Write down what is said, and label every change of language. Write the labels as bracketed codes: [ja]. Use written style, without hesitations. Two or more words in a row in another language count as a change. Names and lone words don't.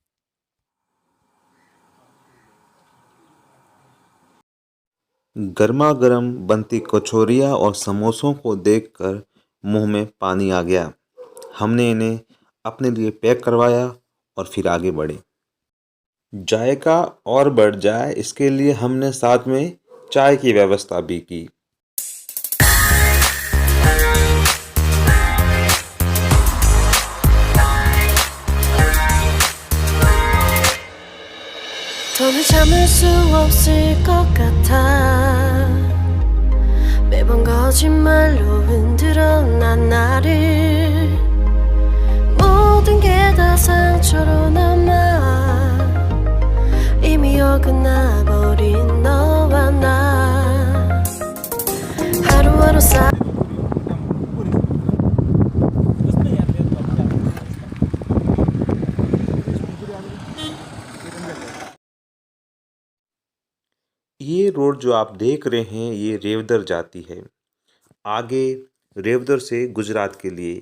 [hi] गर्मा गर्म बनती कचौरियाँ और समोसों को देखकर मुंह में पानी आ गया। हमने इन्हें अपने लिए पैक करवाया और फिर आगे बढ़े। जायका और बढ़ जाए इसके लिए हमने साथ में चाय की व्यवस्था भी की। [ko] 더는 참을 수 없을 것 같아 매번 거짓말로 흔들어 난 나를 모든 게 다 상처로 남아 이미 어긋나버린 너와 나 하루하루 [hi] ये रोड जो आप देख रहे हैं ये रेवदर जाती है, आगे रेवदर से गुजरात के लिए।